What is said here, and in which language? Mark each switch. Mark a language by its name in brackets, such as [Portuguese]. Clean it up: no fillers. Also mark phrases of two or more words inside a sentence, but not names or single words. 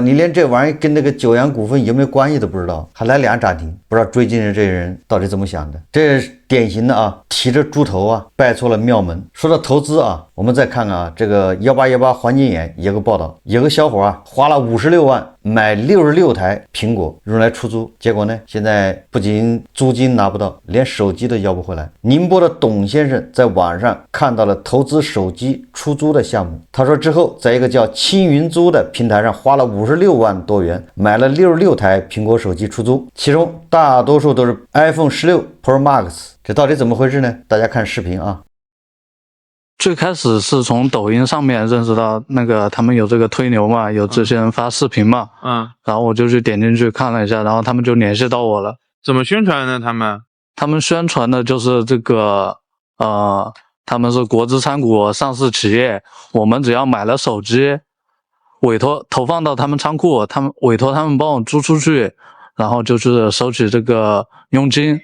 [Chinese] 你連这玩意跟那個九陽股份有沒有關係都不知道，還來俩漲停，不知道追進的這些人到底怎麼想的？這是典型的啊，提着豬頭啊，拜錯了廟門。說到投資啊，我們再看看啊，這個1818黃金眼有個報道，有個小伙啊，花了56萬買66台蘋果用來出租，結果呢，現在不仅租金拿不到，連手機都要不回来。宁波的董先生在网上看到了投資手機出租的項目，他說之後在一個叫青雲租的平台上花了56万多元買了66台蘋果手机出租，其中大多數都是 iPhone 16 Pro Max。这到底怎麼回事呢？大家看視頻啊。最開始是從抖音上面認識到那個他們有這個推牛嘛，有這些人發視頻嘛，然後我就去點進去看了一下，然後他們就聯繫到我了。怎麼宣傳呢？他們宣傳的就是這個他們是國資參股上市企業，我們只要買了手機，委託投放到他們倉庫，他們委託他們幫我租出去，然後就是收取這個佣金。